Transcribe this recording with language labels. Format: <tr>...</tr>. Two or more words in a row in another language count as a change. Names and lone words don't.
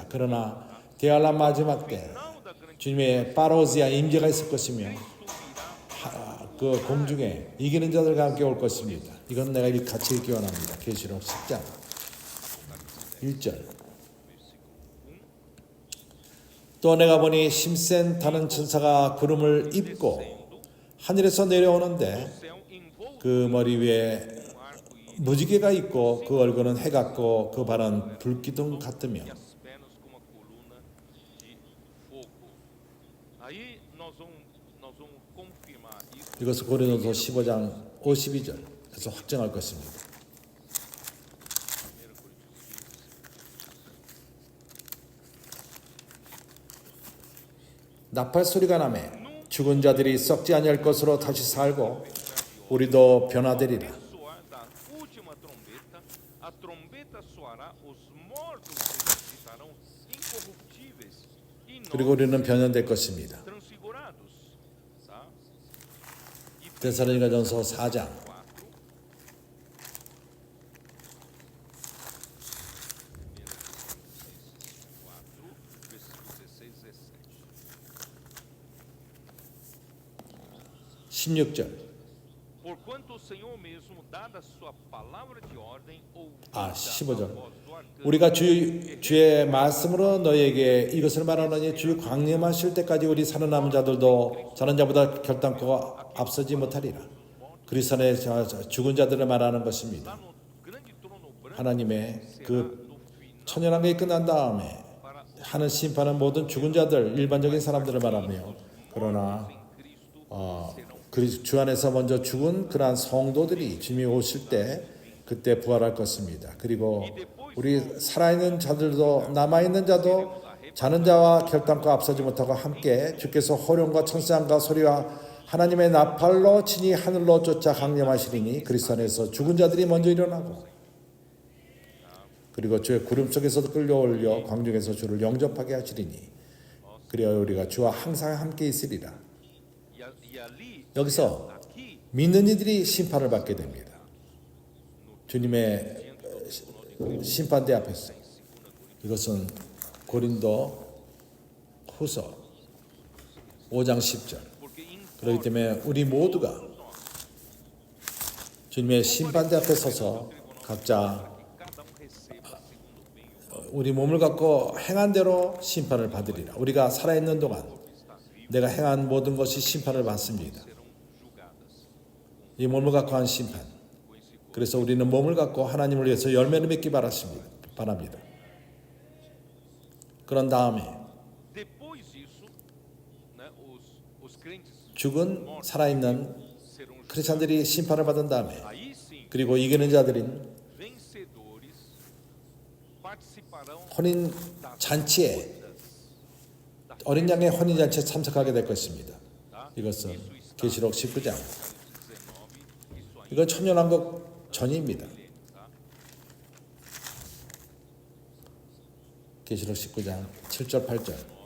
<ko>그러나 대환란 마지막 때 주님의 파로시아 임재가 있을 것이며 그 공중에 이기는 자들과 함께 올 것입니다. 이건 내가 같이 읽기 원합니다. 계시록 10장 1절. 또 내가 보니 힘센 타는 천사가 구름을 입고 하늘에서 내려오는데</ko> <pt>céu envolto</pt> <ko>그 머리 위에</ko> <pt>com arco-íris</pt> <ko>무지개가 있고 그 얼굴은 해 같고 그 발은 불기둥 같으며</ko> <pt>e as pernas como a coluna de fogo. Aí nós vamos confirmar isso.</pt> <ko>이것을 고린도서 15장 52절에서 확정할 것입니다. 1 Coríntios 15. 나팔 소리가 나매 죽은 자들이 썩지 아니할 것으로 다시 살고 우리도 변화되리라.</ko> <pt>Soar da última trombeta, a trombeta soará, os mortos ressuscitarão incorruptíveis e</pt> <ko>그리고 nós 우리는 변화될 것입니다.</ko> <pt>transfigurados. Tá? E</pt> <ko>데살로니가전서 4장 4, versículo 16, 17. 16절.</ko> <pt>Porquanto o Senhor mesmo, dada a sua palavra de ordem, ouvida</pt> <ko>15절.</ko> <pt>a voz do arcanjo,</pt> <ko>우리가 주의 말씀으로 너에게 이것을 말하노니 주 광림하실 때까지 우리 살아남은 자들도 자는 자보다 결단코 앞서지 못하리라. 그리스도 안에 죽은 자들을 말하는 것입니다.</ko> <pt>lá no grande trono branco,</pt> <ko>하나님의 그</ko> <pt>no final</pt> <ko>천연왕국이 끝난 다음에 para 하는 심판은 모든 죽은 자들, 일반적인 사람들을 말하며, 그러나 주 안에서 먼저 죽은 그러한 성도들이 주님이 오실 때 그때 부활할 것입니다. 그리고 우리 살아있는 자들도, 남아있는 자도 자는 자와 결단코 앞서지 못하고 함께 주께서 호령과 천사함과 소리와 하나님의 나팔로 친히 하늘로 쫓아 강림하시리니 그리스도 안에서 죽은 자들이 먼저 일어나고, 그리고 주의 구름 속에서도 끌려올려 광중에서 주를 영접하게 하시리니 그리하여 우리가 주와 항상 함께 있으리라.</ko> <pt>e ali,</pt> <ko>여기서 aqui, 믿는 이들이 심판을 받게 됩니다. 주님의 심판대 앞에서. 이것은 고린도 후서 5장 10절. porque 그렇기 때문에 우리 모두가 주님의 심판대 앞에 서서 각자</ko> <pt>cada receba segundo o bem e o</pt> <ko>우리 몸을 갖고 행한 대로 심판을 받으리라. 우리가 살아있는 동안 내가 행한 모든 것이 심판을 받습니다.</ko> <pt>serão julgadas.</pt> <ko>이 몸을 갖고 한 심판. 그래서 우리는 몸을 갖고 하나님을 위해서 열매를 맺기 바랍니다. 그런 다음에</ko> <pt>Depois disso, né, os crentes</pt> <ko>죽은 살아있는</ko> <pt>serão julgados.</pt> <ko>크리스찬들이 심판을 받은 다음에</ko> <pt>Aí sim,</pt> <ko>그리고 이기는 자들인</ko> <pt>vencedores participarão</pt> <ko>혼인 잔치에 어린 양의 혼인 잔치에 참석하게 될 것입니다. 이것은 계시록 19장. 19,</ko> <pt>isso aí</pt> <ko>이건 천년왕국 전입니다. 계시록 19장 7절 8절. 7, 8.</ko>